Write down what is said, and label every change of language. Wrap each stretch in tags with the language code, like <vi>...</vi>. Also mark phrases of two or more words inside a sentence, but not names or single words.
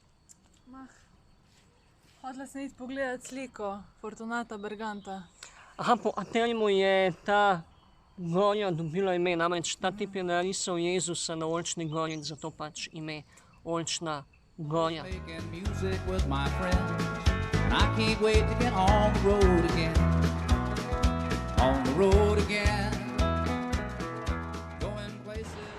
<sl>Hodila sem iti pogledat sliko Fortunata Berganta. Aha, po kateremu je ta gorja dobila ime, namreč ta tip je narisal Jezusa na Oljčni gori, zato pač ime Oljčna gorja.</sl> <en>Making music with my friends, and I can't wait to get on the road again. On the road again. Going places.</en>